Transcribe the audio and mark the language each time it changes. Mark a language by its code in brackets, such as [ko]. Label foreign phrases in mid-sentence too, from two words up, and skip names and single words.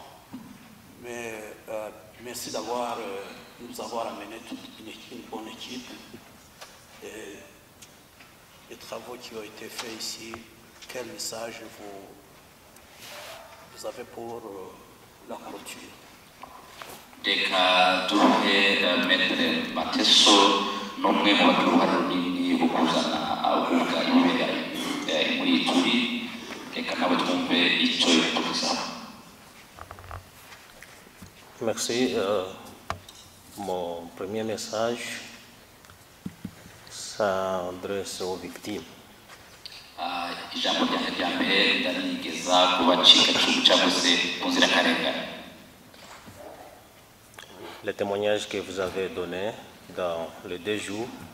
[fr] Mais merci d'avoir nous avoir amené toute une bonne équipe. Et les travaux qui ont été faits ici, quel message vous avez pour la clôture? [rw] Reka duhe Maître Mateso n'umwe mu bagira uruhare runini rwo kuzana abuka ibibera muri turi. Reka nawe twumve icyo tuvuga. [fr] Merci. Mon premier message s'adresse aux victimes. [rw] Ijambo rya mbere ndarigeza ku bacikacumu cyangwa se ku nzirakarengane. [fr] Les témoignages que vous avez donnés dans les 2 jours